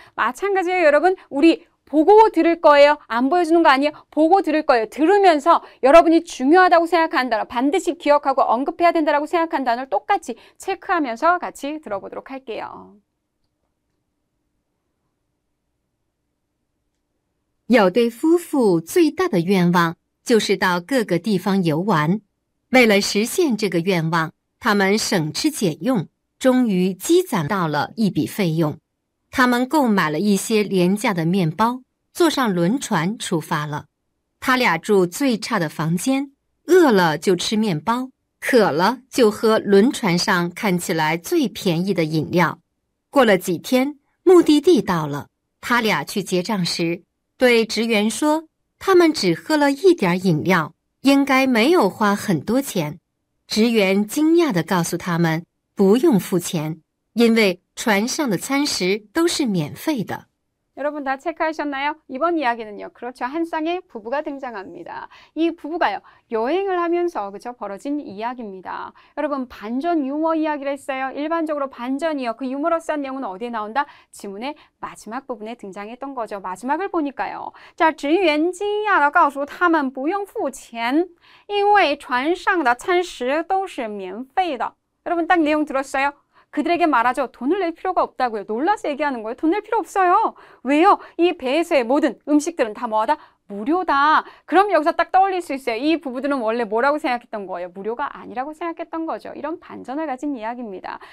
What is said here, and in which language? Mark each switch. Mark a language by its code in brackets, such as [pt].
[ko] 마찬가지예요, 여러분. 우리 보고 들을 거예요. 안 보여주는 거 아니에요? 보고 들을 거예요. 들으면서 여러분이 중요하다고 생각하는 단어, 반드시 기억하고 언급해야 된다고 생각하는 단어를 똑같이 체크하면서 같이 들어보도록 할게요. [zh] 有对夫妇最大的愿望就是到各个地方游玩。为了实现这个愿望，他们省吃俭用，终于积攒到了一笔费用。他们购买了一些廉价的面包，坐上轮船出发了。他俩住最差的房间，饿了就吃面包，渴了就喝轮船上看起来最便宜的饮料。过了几天，目的地到了，他俩去结账时，对职员说，他们只喝了一点饮料，应该没有花很多钱。职员惊讶地告诉他们，不用付钱，因为船上的餐食都是免费的。 [ko] 여러분 다 체크하셨나요? 이번 이야기는요. 그렇죠. 한 쌍의 부부가 등장합니다. 이 부부가요. 여행을 하면서 그죠? 벌어진 이야기입니다. 여러분 반전 유머 이야기를 했어요. 일반적으로 반전이요. 그 유머러스한 내용은 어디에 나온다? 지문의 마지막 부분에 등장했던 거죠. 마지막을 보니까요. [zh] 자, 职员惊讶地告诉他们不用付钱，因为船上的餐食都是免费的. [ko] 여러분 딱 내용 들었어요? 그들에게 말하죠. 돈을 낼 필요가 없다고요. 놀라서 얘기하는 거예요. 돈 낼 필요 없어요. 왜요? 이 배에서의 모든 음식들은 다 뭐하다? 무료다. 그럼 여기서 딱 떠올릴 수 있어요. 이 부부들은 원래 뭐라고 생각했던 거예요? 무료가 아니라고 생각했던 거죠. 이런 반전을 가진 이야기입니다.